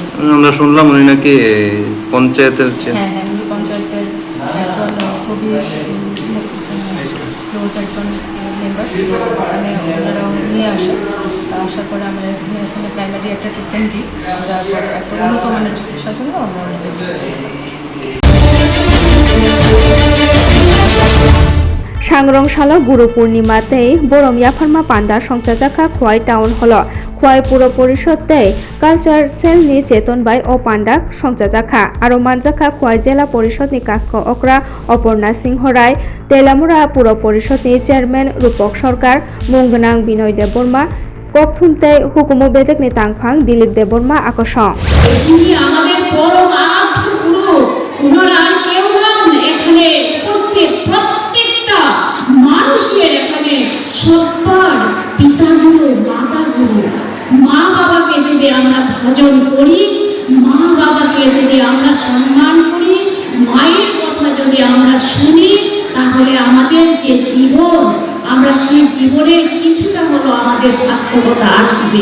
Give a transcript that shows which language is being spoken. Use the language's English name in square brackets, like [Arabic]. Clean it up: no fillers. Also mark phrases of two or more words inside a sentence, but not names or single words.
[Bangla] আমরা শুনলাম উনি নাকি পঞ্চায়েতের হ্যাঁ, উনি পঞ্চায়েতের একজন খুবই ক্লোজ একজন মেম্বার। ওখানে ওনারা নিয়ে আসে, আসার পরে আমরা এখানে প্রাইমারি একটা ট্রিটমেন্ট দিই, তারপর একটা উন্নত মানের চিকিৎসার জন্য আমরা ওনাকে [Kok Borok] सांग्रंशाला गुरु पूर्णिमाते बरम याफारमा पांडा संचाजाखा खुवाई टाउन हल खुवाई पुर परिषदते कालचार सेलनि चेतन बाई ओ पांडा संचाजाखा आरो मानजाखा खुवाई जिला परिषदनि कास्को अक्रा अपर्णा सिंह राय तेलामुरा पुर परिषदनि चेयरमैन रूपक सरकार मुंगनां बिनय देबबर्मा ककथुमते हुकुम बेदेकनि तांगफां दिलीप देबबर्मा आकर्षण [Bangla] যিনি আমাদের পরম আরাধ্য গুরু, ওনারা কেউ নন। এখানে উপস্থিত প্রত্যেকটা মানুষের এখানে সবার পিতা গুরু, মাতা গুরু। মা বাবাকে যদি আমরা ভজন করি, মা বাবাকে যদি আমরা সম্মান করি, মায়ের কথা যদি আমরা শুনি, তাহলে আমাদের যে জীবন, আমরা সেই জীবনের কিছুটা হলো আমাদের সার্থকতা আসবে।